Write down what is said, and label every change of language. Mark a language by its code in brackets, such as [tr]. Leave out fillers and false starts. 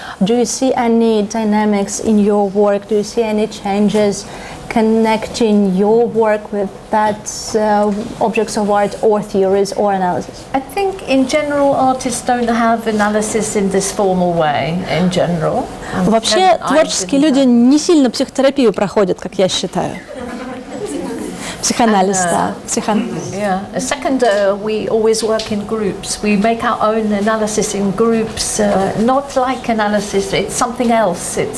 [en] Do you see any dynamics in your work? Do you see any changes connecting your work with that objects of art or theories or analysis? I think in general artists don't have analysis in this formal way, in general. [ru] Вообще творческие люди не сильно психотерапию проходят, как я считаю. Психоанализ, да. [en] Yeah. Second, we always work in groups. We make our own analysis in groups, not like analysis, it's something else.